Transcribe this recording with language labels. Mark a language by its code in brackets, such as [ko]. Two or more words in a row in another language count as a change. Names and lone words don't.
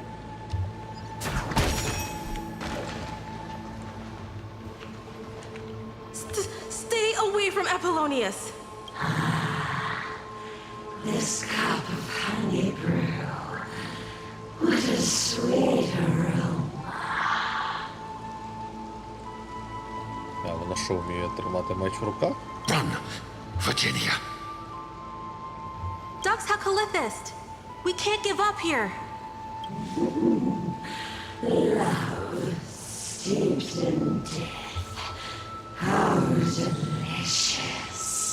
[en] Stay away from Apollonius! This cup of honey brew. What a sweet aroma. [uk] А вона що, вміє тримати меч в руках? [en] Run, Virginia. Dux Hakalithist! We can't give up here! Love steeped in death. How delicious.